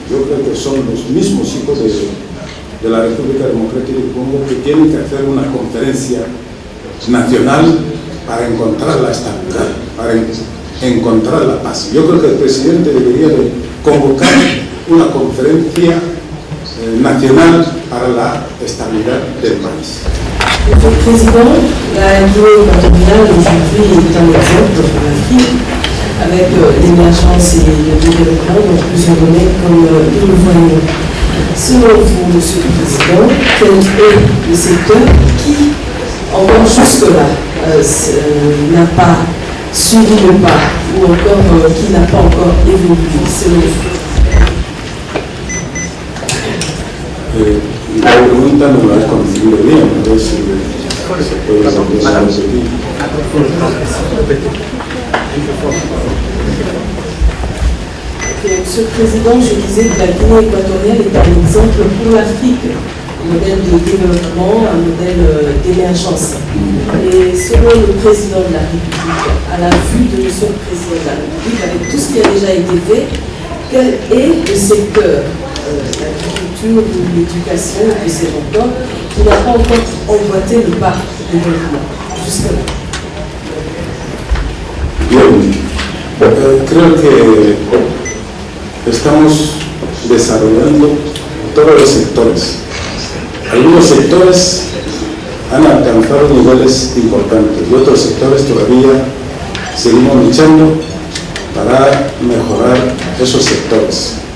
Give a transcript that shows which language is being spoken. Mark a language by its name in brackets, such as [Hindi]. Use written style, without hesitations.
[Spanish] Yo creo que son los mismos hijos de la República Democrática del Congo que tienen que hacer una conferencia nacional para encontrar la estabilidad, para encontrar la paz. Yo creo que el presidente debería de convocar una conferencia nacional para la estabilidad del país. [French] Monsieur le Président, la Guinée équatoriale aujourd'hui est un exemple pour l'Afrique avec l'émergence et le développement dans plusieurs domaines comme nous le voyons. Selon vous, Monsieur le Président, quel est le secteur qui, encore jusque-là, n'a pas suivi le pas ou encore qui n'a pas encore évolué selon vous? [Spanish] La pregunta no la has conocido bien, entonces puedes empezar a seguir. [French] Monsieur le Président, je disais que la Guinée équatoriale est un exemple pour l'Afrique, un modèle de développement, un modèle d'émergence. Et selon le président de la République, à la vue de monsieur le président de la République, avec tout ce qui a déjà été fait, quel est le secteur, l'agriculture ou l'éducation, ou que sais-je encore, qui n'a pas encore emboîté le pas de développement jusque-là? [Spanish] Bien, creo que estamos desarrollando todos los sectores. Algunos sectores han alcanzado niveles importantes y otros sectores todavía seguimos luchando para mejorar esos sectores.